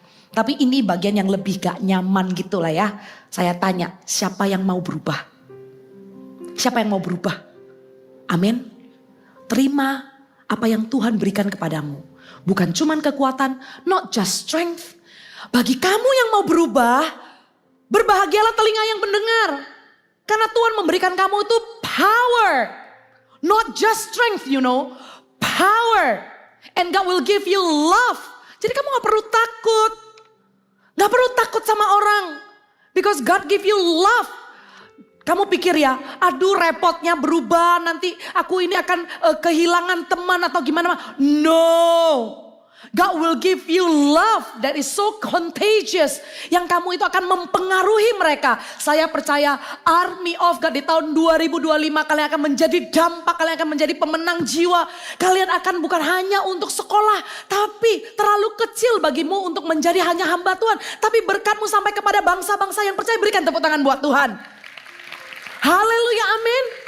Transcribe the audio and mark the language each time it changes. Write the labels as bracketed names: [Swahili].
[Indonesian] Tapi ini bagian yang lebih gak nyaman gitu lah ya. Saya tanya, siapa yang mau berubah? Siapa yang mau berubah? Amin. Terima apa yang Tuhan berikan kepadamu. Bukan cuman kekuatan, [English] not just strength. [Indonesian] Bagi kamu yang mau berubah, berbahagialah telinga yang mendengar. Karena Tuhan memberikan kamu itu power. [English] Not just strength, you know. Power. And God will give you love. [Indonesian] Jadi kamu gak perlu takut. Gak perlu takut sama orang. [English] Because God give you love. [Indonesian] Kamu pikir ya, aduh repotnya berubah nanti aku ini akan kehilangan teman atau gimana. [English] No. God will give you love that is so contagious. [Indonesian] Yang kamu itu akan mempengaruhi mereka. Saya percaya Army of God di tahun 2025 kalian akan menjadi dampak. Kalian akan menjadi pemenang jiwa. Kalian akan bukan hanya untuk sekolah. Tapi terlalu kecil bagimu untuk menjadi hanya hamba Tuhan. Tapi berkatmu sampai kepada bangsa-bangsa yang percaya. Berikan tepuk tangan buat Tuhan. Haleluya, amin.